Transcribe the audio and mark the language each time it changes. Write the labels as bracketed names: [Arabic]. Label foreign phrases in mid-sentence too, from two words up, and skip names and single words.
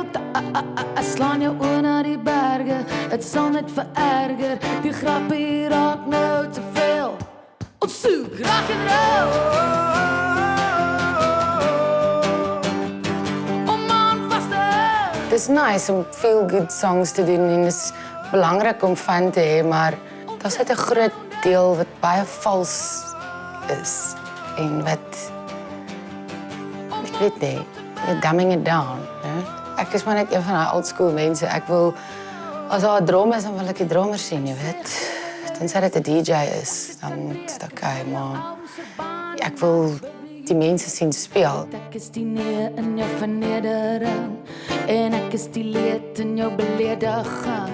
[Afrikaans] Slaan jou oor na die berge, het sal net vererger, die grap hier raak nou te veel. Ons soek rock'n'roll. Om aan vast te hou. Het is nice om [English] feel-good songs [Afrikaans] te doen en het is belangrik om fun te hê, maar daar sit 'n groot deel wat baie vals is en wat ek weet nie, [English] you're dumbing it down, hè? [Afrikaans] Ek is maar net een van die [English] old school [Afrikaans] mense. Ek wil, as daar 'n drum is, dan wil ek die drummer sien, jy weet. Tensy dit 'n DJ is, dan is dit okay, maar ek wil die mense sien speel. Ek is die nee in jou vernedering en ek is die leed in jou belediging.